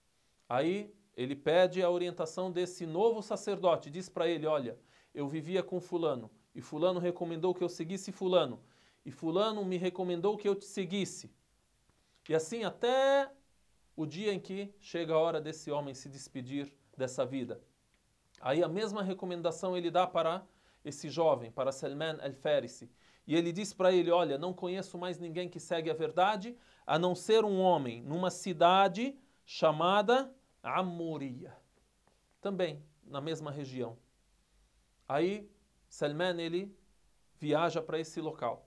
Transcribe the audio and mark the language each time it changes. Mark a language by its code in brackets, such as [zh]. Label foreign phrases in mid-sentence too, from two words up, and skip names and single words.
[pt] Aí ele pede a orientação desse novo sacerdote, diz para ele, olha, eu vivia com fulano, e fulano recomendou que eu seguisse fulano, e fulano me recomendou que eu te seguisse. E assim até o dia em que chega a hora desse homem se despedir dessa vida. Aí a mesma recomendação ele dá para esse jovem, para Salman al-Farisi. E ele diz para ele, olha, não conheço mais ninguém que segue a verdade, a não ser um homem numa cidade chamada Amuriya. Também na mesma região. Aí Salman ele viaja para esse local.